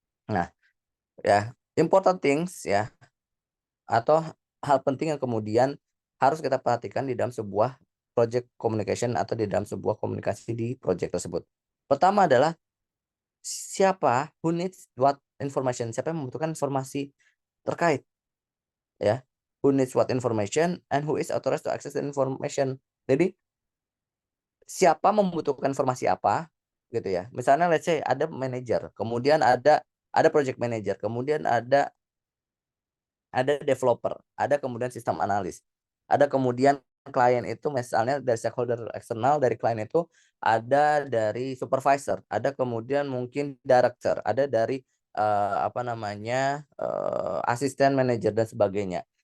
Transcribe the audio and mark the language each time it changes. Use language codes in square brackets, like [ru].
[id] Nah, ya important things ya atau hal penting yang kemudian harus kita perhatikan di dalam sebuah project communication atau di dalam sebuah komunikasi di project tersebut. Pertama adalah siapa [en] who needs what information, [id] siapa yang membutuhkan informasi terkait ya. [en] Who needs what information and who is authorized to access the information. [id] Jadi siapa membutuhkan informasi apa gitu ya. Misalnya [en] let's say [id] ada manager, kemudian ada project manager, kemudian ada developer, ada kemudian sistem analis, ada kemudian klien itu misalnya dari stakeholder eksternal dari klien itu ada dari supervisor, ada kemudian mungkin director, ada dari apa namanya asisten manajer dan sebagainya.